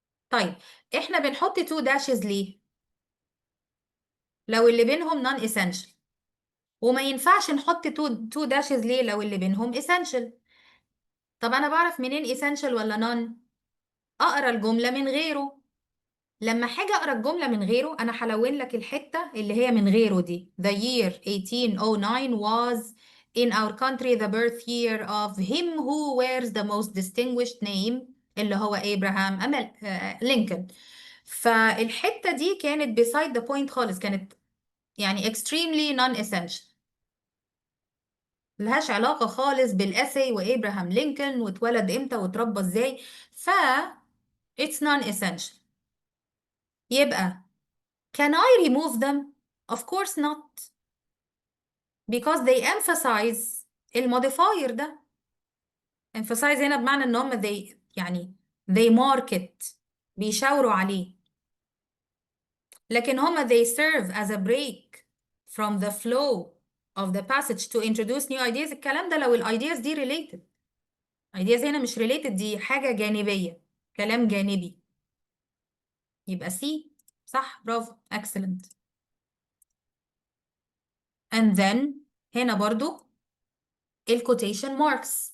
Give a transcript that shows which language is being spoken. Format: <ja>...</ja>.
<ar>طيب، احنا بنحط تو داشز ليه لو اللي بينهم non essential، وما ينفعش نحط تو داشز ليه لو اللي بينهم essential؟ طب انا بعرف منين essential ولا none؟ اقرا الجمله من غيره. لما حاجه اقرا الجمله من غيره انا هلون لك الحته اللي هي من غيره دي.</ar> <en>The year 1809 was in our country the birth year of him who wears the most distinguished name،</en> <ar>اللي هو ابراهام لينكولن. فالحته دي كانت</ar> <en>beside the point</en> <ar>خالص، كانت يعني</ar> <en>extremely non-essential،</en> <ar>ملهاش علاقة خالص بالاسي وابراهام لينكولن واتولد امتى واتربى ازاي، ف</ar> <en>it's non-essential. يبقى can I remove them? Of course not, because they emphasize</en> <ar>الموديفاير ده.</ar> <en>emphasize</en> <ar>هنا بمعنى ان هم</ar> <en>they يعني they market،</en> <ar>بيشاوروا عليه، لكن هم</ar> <en>they serve as a break from the flow of the passage to introduce new ideas.</en> <ar>الكلام ده لو الايدياز دي related، ideas هنا مش related، دي حاجة جانبية، كلام جانبي. يبقى سي. صح، برافو، excellent.</ar> <en>and then</en> <ar>هنا برضو الكوتيشن ماركس.</ar>